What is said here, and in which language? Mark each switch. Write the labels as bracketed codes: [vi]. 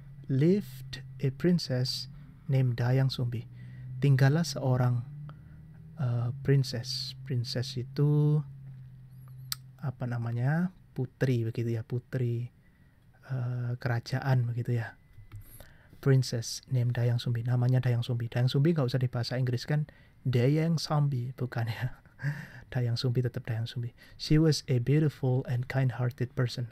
[en] Lived a princess named Dayang Sumbi. [id] Tinggallah seorang princess. Princess itu apa namanya? Putri begitu ya, putri kerajaan begitu ya. Princess named Dayang Sumbi. Namanya Dayang Sumbi. Dayang Sumbi nggak usah dibahasa Inggris kan? Dayang Sumbi bukan ya. Dayang Sumbi tetap Dayang Sumbi. [en] She was a beautiful and kind-hearted person.